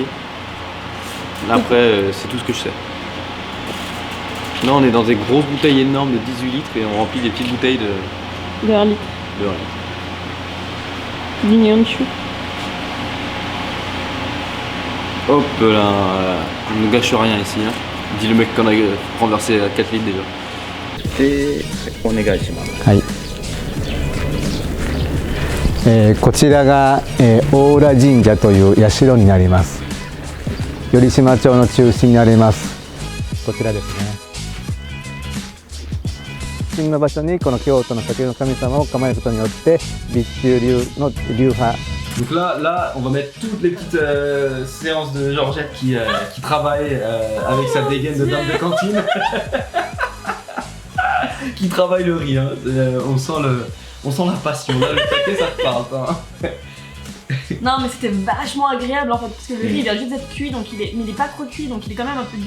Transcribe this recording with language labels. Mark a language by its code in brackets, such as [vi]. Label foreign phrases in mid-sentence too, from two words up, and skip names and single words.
[fr] Après, c'est tout ce que je sais. Là, on est dans des grosses bouteilles énormes de 18 litres et on remplit des petites bouteilles de 1 litre. 1 litre. Mignon chou. Hop là, on ne gâche rien ici. Hein. Dit le mec qu'on a renversé à 4 litres déjà. Et on est gâché. [ja] はい。こちらが、大浦神社という社になります。頼島町の中心になります。こちらですね。神の場所にこの京都の酒の神様を構えることによって備中流の流派。 [fr] Donc là, on va mettre toutes les petites séances de Georgette qui travaille avec sa dégaine de dame de cantine. Qui travaille le riz, hein. On sent la passion. Là, le saké, ça te parle. Hein. Non, mais c'était vachement agréable en fait, parce que le riz il vient juste d'être cuit, donc mais il est pas trop cuit, donc il est quand même un peu dur.